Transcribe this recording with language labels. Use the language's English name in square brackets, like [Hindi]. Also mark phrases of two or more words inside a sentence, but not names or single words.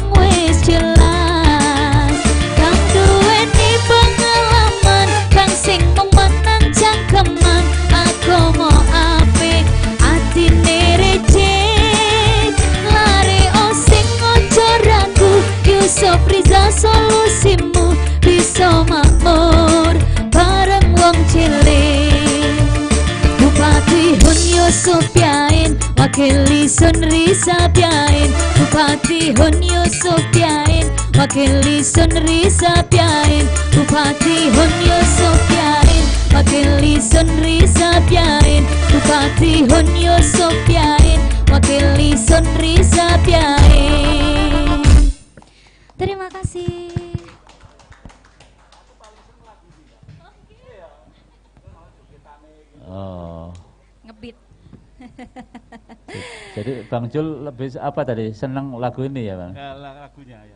[Javanese] wis jelas, kang duweni pengalaman, kang sing mung menang jangkeman, agama apik atine receh, lare sing ojo ragu, Yusuf Rizal solusimu bisa makmur bareng wong cilik. [Indonesian] Bupati Hon Yusuf Yain, wakili Sunri Sapiain. Bupati Hon Yusuf Yain, wakili Sunri Sapiain. Bupati Hon Yusuf Yain, wakili Sunri Sapiain. Bupati Hon Yusuf Yain, wakili Sunri Sapiain. Terima kasih. Oh. Ngebit. Jadi Bang Jul lebih apa tadi? Senang lagu ini ya, Bang? Lagunya ya.